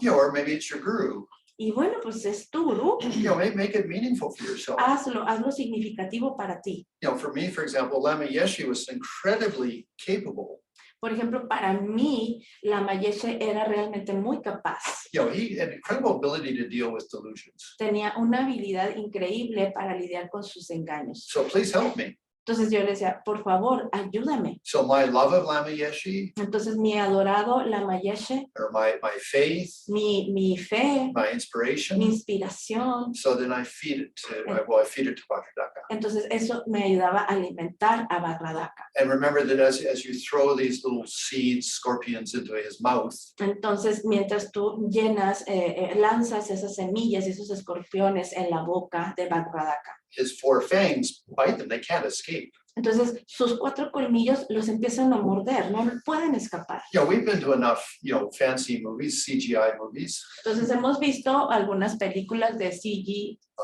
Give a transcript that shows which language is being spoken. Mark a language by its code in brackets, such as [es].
[en] You know, or maybe it's your guru. [es] Y bueno, pues es tu gurú. [en] You know, make it meaningful for yourself. [es] Hazlo significativo para ti. [en] You know, for me, for example, Lama Yeshe was incredibly capable. [es] Por ejemplo, para mí, la Mayeshe era realmente muy capaz. [en] You know, he had incredible ability to deal with delusions. [es] Tenía una habilidad increíble para lidiar con sus engaños. [en] So please help me. [es] Entonces yo le decía, por favor, ayúdame. [en] So my love of Lama Yeshe, [es] Entonces mi adorado, la Mayeshe, [en] or my faith, [es] mi fe, [en] my [es] mi [en] inspiration. [es] inspiración. [en] So then I feed it to Vajra Daka. [es] Entonces eso me ayudaba a alimentar a Vajra Daka. [en] And remember that as you throw these little seeds, scorpions into his mouth, [es] Entonces, mientras tú llenas, lanzas esas semillas y esos escorpiones en la boca de Vajra Daka. [en] his 4 fangs bite them. They can't escape. [es] Entonces, sus 4 colmillos los empiezan a morder, no pueden escapar. [en] You know, we've been to enough, fancy movies, CGI movies. [es] Entonces, hemos visto algunas películas de CG.